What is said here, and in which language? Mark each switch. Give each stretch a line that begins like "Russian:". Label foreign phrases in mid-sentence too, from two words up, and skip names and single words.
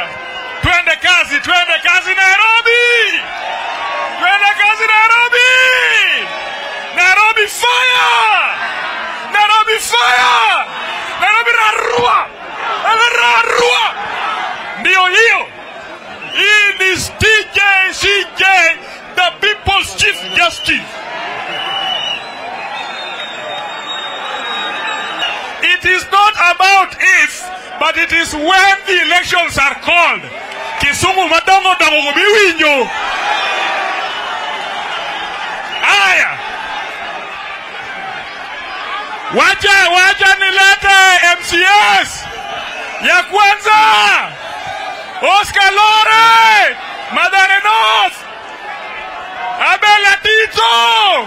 Swahili: Twende kazi Nairobi! Twende kazi Nairobi!
English: Nairobi fire! Nairobi fire!
Swahili: Nairobi rarua! Rarua! Ndio hiyo.
English: Hii is CJ, the People's Chief Justice. It is not about if, but it is when the elections are called.
Luo (Kenya and Tanzania): Kisumu madongo dongo biwinyo. Aya.
Swahili: Wacha nilete MCS. Ya kwanza. Oscar Lore. Madare North. Abela Tito.